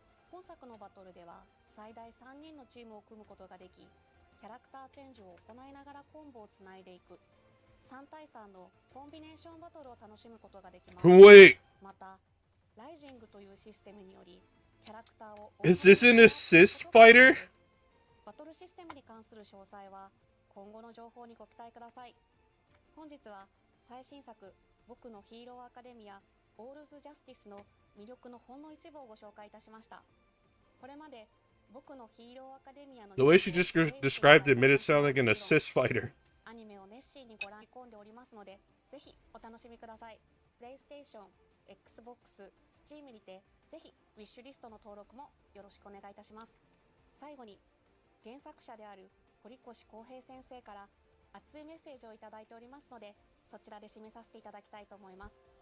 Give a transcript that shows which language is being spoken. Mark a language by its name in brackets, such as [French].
[Japanese] 本作のバトルでは最大3人のチームを組むことができ、キャラクターチェンジを行いながらコンボをつないでいく3対3のコンビネーションバトルを楽しむことができます。 [English] Wait! [Japanese] また、ライジングというシステムによりキャラクターを [English] Is this an assist fighter? [Japanese] バトルシステムに関する詳細は今後の情報にご期待ください。本日は最新作僕のヒーローアカデミアオールズジャスティスの魅力のほんの一部をご紹介いたしました。これまで僕のヒーローアカデミアの [English] The way she just described it made it sound like an assist fighter. [Japanese] アニメを熱心にご覧込んでおりますので、ぜひお楽しみください。プレイステーション、Xbox、Steam にてぜひウィッシュリストの登録もよろしくお願いいたします。最後に原作者である堀越康平先生から熱いメッセージをいただいておりますので、そちらで締めさせていただきたいと思います。